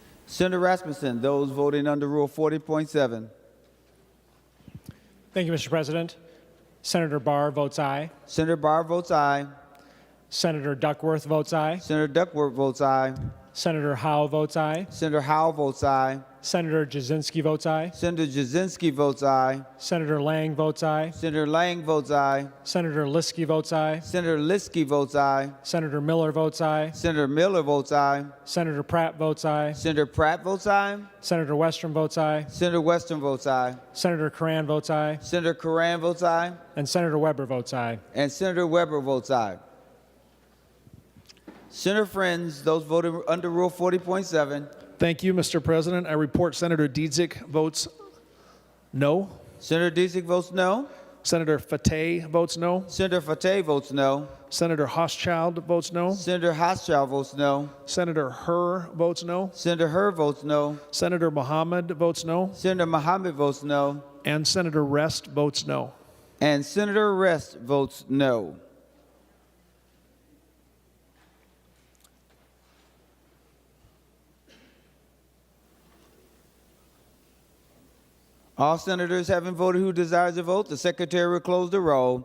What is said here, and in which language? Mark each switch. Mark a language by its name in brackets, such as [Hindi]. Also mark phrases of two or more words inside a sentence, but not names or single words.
[English] Senator Rasmussen. Those voting under Rule 40.7. Thank you, Mr. President. Senator Barr votes aye. Senator Barr votes aye. Senator Duckworth votes aye. Senator Duckworth votes aye. Senator Howe votes aye. Senator Howe votes aye. Senator Jasinski votes aye. Senator Jasinski votes aye. Senator Lang votes aye. Senator Lang votes aye. Senator Liskey votes aye. Senator Liskey votes aye. Senator Miller votes aye. Senator Miller votes aye. Senator Pratt votes aye. Senator Pratt votes aye. Senator Westrom votes aye. Senator Western votes aye. Senator Curran votes aye. Senator Curran votes aye. And Senator Weber votes aye. And Senator Weber votes aye. Senator Friends, those voting under Rule 40.7. Thank you, Mr. President. I report Senator Dietzick votes no. Senator Dietzick votes no. Senator Fateh votes no. Senator Fateh votes no. Senator Hochschild votes no. Senator Hochschild votes no. Senator Herr votes no. Senator Herr votes no. Senator Mohammed votes no. Senator Mohammed votes no. And Senator Rest votes no. And Senator Rest votes no. All senators having voted who desires to vote, the secretary will close the roll.